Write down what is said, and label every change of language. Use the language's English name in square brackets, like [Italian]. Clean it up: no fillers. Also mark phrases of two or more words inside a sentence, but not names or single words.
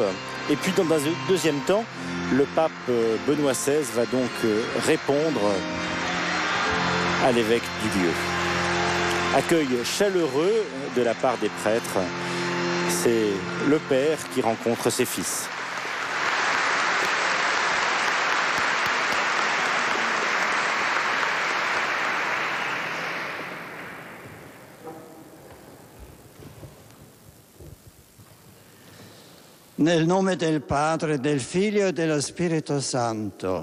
[French] Et puis dans un deuxième temps, le pape Benoît XVI va donc répondre à l'évêque du lieu. Accueil chaleureux de la part des prêtres. C'est le père qui rencontre ses fils. [Italian] Nel nome del Padre, del Figlio e dello Spirito Santo.